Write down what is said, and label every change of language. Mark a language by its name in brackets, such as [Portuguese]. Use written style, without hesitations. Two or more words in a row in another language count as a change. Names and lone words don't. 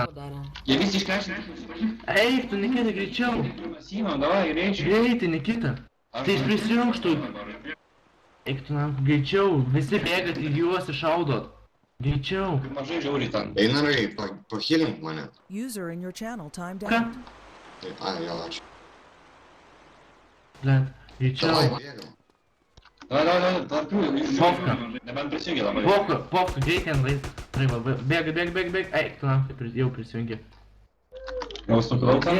[Lithuanian] Jie visi iškleisti. Eik, tu Nikita greičiau. Mes įmam, davai, greičiau. Greitai, Nikita. Tai jis prisijungštų. Eik tu man, greičiau. Visi bėgat į juos ir šaudot. Greičiau. Mažai žiauriai ten. Einarai, pahilink mane. [English] User in your channel timed [Lithuanian] Ką? [English] out. [Lithuanian] Ai, vėl ačiū. Blet, greičiau. Davai, bėgam. Davai, Vovka. nebent prisijungi labai. Vovka, greitai ant vaizdą. Bėg. Eik tu man, jau prisijungi. Jau stukau ten.